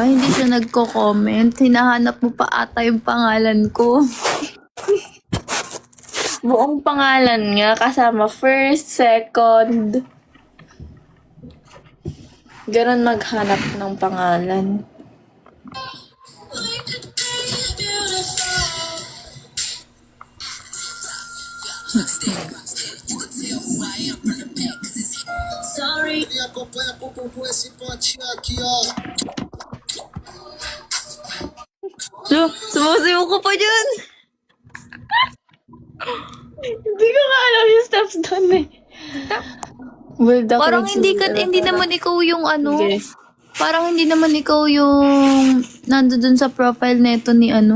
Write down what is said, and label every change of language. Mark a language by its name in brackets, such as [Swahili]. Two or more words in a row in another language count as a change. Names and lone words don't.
[Filipino] Hindi siya nagko-comment. Hinahanap mo pa ata yung pangalan ko. Buong pangalan nga, kasama [English] first, second. [Filipino] Ganon maghanap ng pangalan. [Portuguese] E acompanha com esse potinho aqui, ó. [Filipino] Sumusayaw ko pa dyan. Hindi ko nga alam yung steps doon eh. Bulldog Parang Red hindi Silver. hindi naman ikaw yung ano. Sige. Parang hindi naman ikaw yung nandoon sa profile neto ni ano.